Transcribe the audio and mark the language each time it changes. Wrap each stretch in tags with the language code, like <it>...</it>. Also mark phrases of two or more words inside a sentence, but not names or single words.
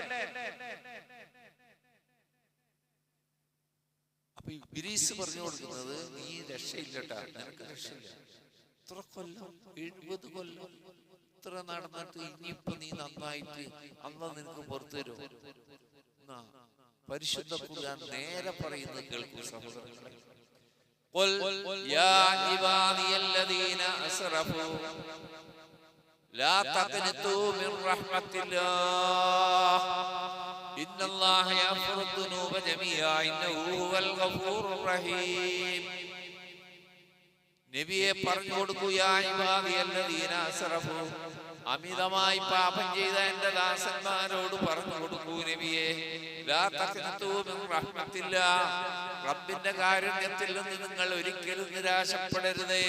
<ml>അപ്പൊ ഇബ്ലീസ് പറഞ്ഞു കൊടുക്കുന്നത്, നീ രക്ഷയില്ലട്ടാ, നിനക്ക് രക്ഷയില്ല. ഇത്ര കൊല്ലം, 70 കൊല്ലം ഇത്ര നടന്നിട്ട് ഇനിയിപ്പൊ നീ നന്നായിട്ട് അല്ലാഹ് നിനക്ക് പുറത്തു തരും. പരിശുദ്ധ ഖുർആൻ നേരെ പറയുന്നത് കേൾക്കൂ സഹോദരങ്ങളെ.</ml> <ar>قل يا عبادي الذين أسرفوا لا تقنطوا من رحمة الله إن الله يغفر الذنوب جميعا إنه هو الغفور الرحيم.</ar> <ml>നബിയെ പറഞ്ഞു കൊടുക്കൂ,</ml> <ar>يا عبادي الذين أسرفوا,</ar> <ml>അമിതമായി പാപം ചെയ്ത എന്റെ ദാസന്മാരോട് പറഞ്ഞു കൊടുക്കൂ നബിയെ,</ml> <ar>لا تقنطوا من رحمة الله,</ar> <ml>റബ്ബിന്റെ കാരുണ്യത്തിൽ നിന്ന് നിങ്ങൾ ഒരിക്കലും നിരാശപ്പെടരുതേ.</ml>